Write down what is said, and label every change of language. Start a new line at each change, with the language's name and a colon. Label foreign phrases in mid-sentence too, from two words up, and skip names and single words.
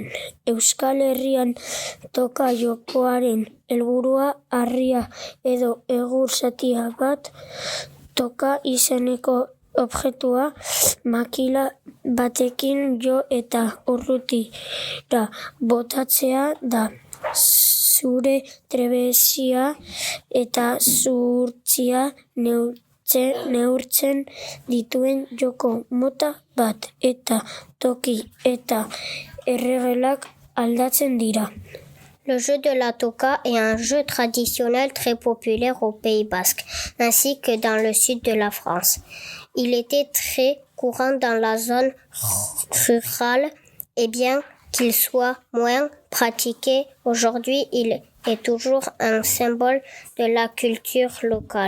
Basque: Euskal Herrian toka jokoaren helburua harria edo egur zatia bat, toka izeneko objektua makila batekin jo eta urrutira botatzea da. Zure trebezia eta zuhurtzia neurtzen dituen joko mota bat, eta toki eta erregelak aldatzen dira.
French: Le jeu de la toka est un jeu traditionnel très populaire au Pays basque, ainsi que dans le sud de la France. Il était très courant dans la zone rurale et bien qu'il soit moins pratiqué aujourd'hui, il est toujours un symbole de la culture locale.